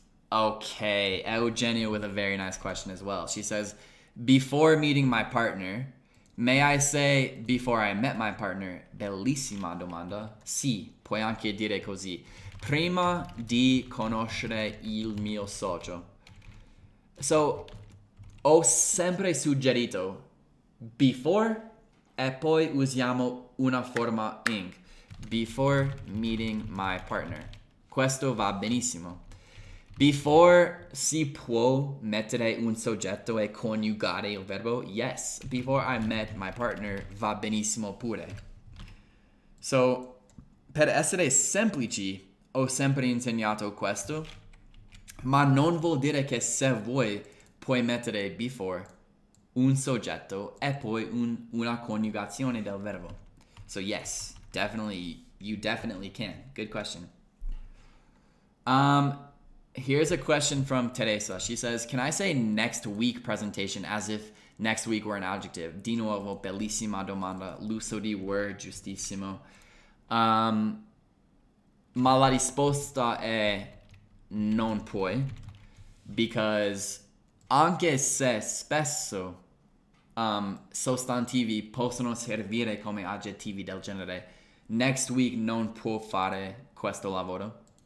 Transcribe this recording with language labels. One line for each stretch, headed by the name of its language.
English: Okay, Eugenia with a very nice question as well. She says, before meeting my partner, may I say before I met my partner?
Italian: Bellissima domanda. Sì, puoi anche dire così. Prima di conoscere il mio socio. So, ho sempre suggerito before e poi usiamo una forma ing.
English: Before meeting my partner.
Italian: Questo va benissimo. Before si può mettere un soggetto e coniugare il verbo?
English: Yes. Before I met my partner
Italian: va benissimo pure. So, per essere semplici, ho sempre insegnato questo, ma non vuol dire che se vuoi puoi mettere before un soggetto e poi una coniugazione del verbo.
English: So yes, definitely, you definitely can. Good question. Here's a question from Teresa. She says, can I say next week presentation as if next week were an adjective?
Italian: Di nuovo, bellissima domanda. L'uso di were, giustissimo. Ma la risposta è non puoi, because anche se spesso sostantivi possono servire come aggettivi del genere, next week non può fare questo lavoro.